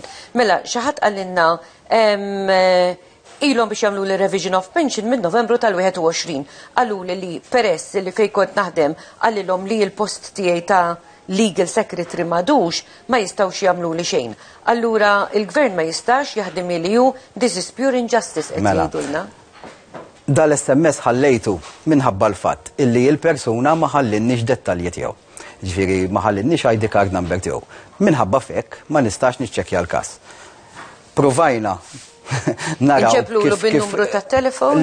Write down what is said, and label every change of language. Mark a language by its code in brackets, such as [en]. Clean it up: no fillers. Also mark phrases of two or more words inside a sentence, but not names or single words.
[mt] Mela xi ħadd qalilna ilhom biex jagħmlu li [en] revision of pension [mt] minn Novembru tal-21. Qalu li peress li fejn kont naħdem għalilhom li l-post tiegħi ta' [en] legal secretary [mt] madux ma jistgħux jagħmlu li xejn. Allura il-gvern ma jistax jaħdem li hu [en] this is pure injustice [mt] qed jgħidulna. Dal-SMS ħallejtu minħabba l-fatt illi l-persuna ma ħallinniex dettalji tiegħu. Ġifieri ma ħallinniex [en] ID card number [mt] tiegħu. Minħabba f'hekk ma nistax niċċekkja l-każ. Provajna naraw nċemplulu bil-numru tat-telefon?